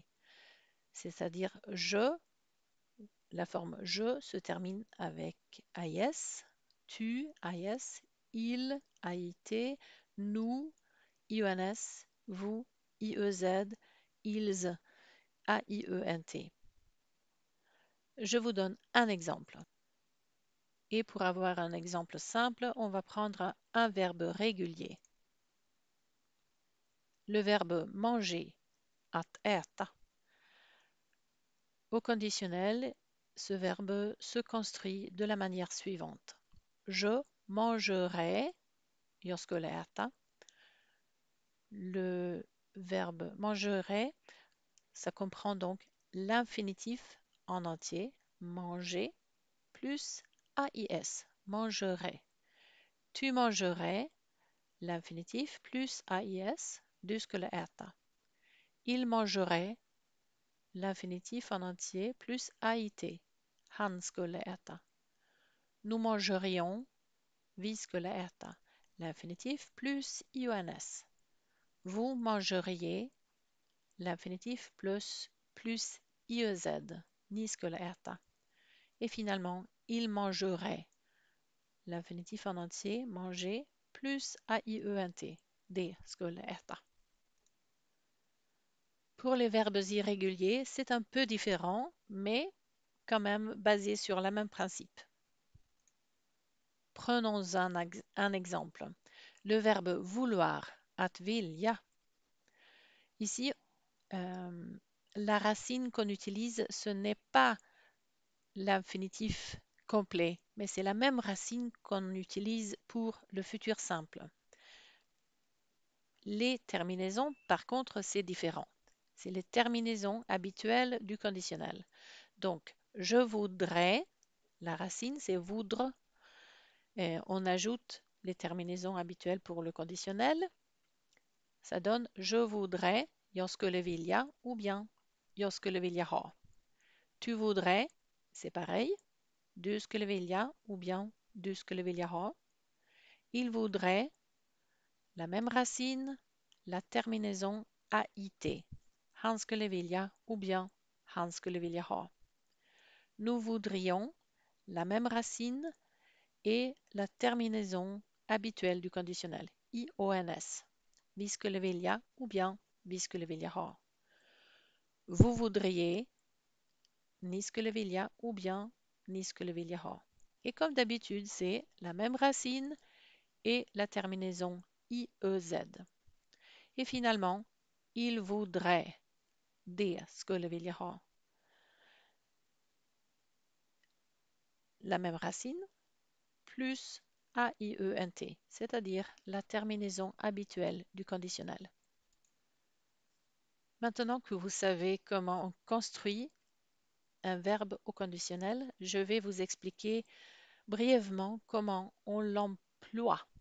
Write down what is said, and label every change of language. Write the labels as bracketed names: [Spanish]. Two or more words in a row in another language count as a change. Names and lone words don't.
[French] C'est-à-dire je, la forme je se termine avec AIS, tu, AIS, il, AIT, nous, IONS, vous, IEZ, ils, AIENT. Je vous donne un exemple. Et pour avoir un exemple simple, on va prendre un verbe régulier. Le verbe manger, [Swedish] att äta. [French] Au conditionnel, ce verbe se construit de la manière suivante. Je mangerai, [Swedish] jag skulle äta. [French] Le verbe mangerai, ça comprend donc l'infinitif en entier, manger, plus AIS, mangerai. Tu mangerais, l'infinitif, plus AIS, [Swedish] du skulle äta. [French] Il mangerait, l'infinitif en entier, plus AIT, [Swedish] han skulle äta. [French] Nous mangerions, [Swedish] vi skulle äta, [French] l'infinitif, plus IONS. Vous mangeriez, l'infinitif, plus IEZ, [Swedish] ni skulle äta. [French] Et finalement, il mangerait, l'infinitif en entier, manger, plus AIENT, [Swedish] det skulle äta. [French] Pour les verbes irréguliers, c'est un peu différent, mais quand même basé sur le même principe. Prenons un exemple. Le verbe vouloir, [Swedish] att vilja. [French] Ici, la racine qu'on utilise, ce n'est pas l'infinitif complet, mais c'est la même racine qu'on utilise pour le futur simple. Les terminaisons, par contre, c'est différent. C'est les terminaisons habituelles du conditionnel. Donc, je voudrais, la racine, c'est voudre. Et on ajoute les terminaisons habituelles pour le conditionnel. Ça donne je voudrais, [Swedish] jag skulle vilja, [French] ou bien [Swedish] jag skulle vilja ha. [French] Tu voudrais, c'est pareil, [Swedish] du skulle vilja, [French] ou bien [Swedish] du skulle vilja ha. [French] Il voudrait, la même racine, la terminaison AIT. [Swedish] Han skulle vilja, [French] ou bien [Swedish] han skulle vilja ha. [French] Nous voudrions, la même racine, et la terminaison habituelle du conditionnel, IONS. [Swedish] Vi skulle vilja [French] ou bien [Swedish] vi skulle vilja ha. [French] Vous voudriez, [Swedish] ni skulle vilja [French] ou bien [Swedish] ni skulle vilja ha. [French] Et comme d'habitude, c'est la même racine et la terminaison IEZ. Et finalement, il voudrait, [Swedish] det skulle vilja ha. [French] La même racine plus AIENT, c'est-à-dire la terminaison habituelle du conditionnel. Maintenant que vous savez comment on construit un verbe au conditionnel, je vais vous expliquer brièvement comment on l'emploie.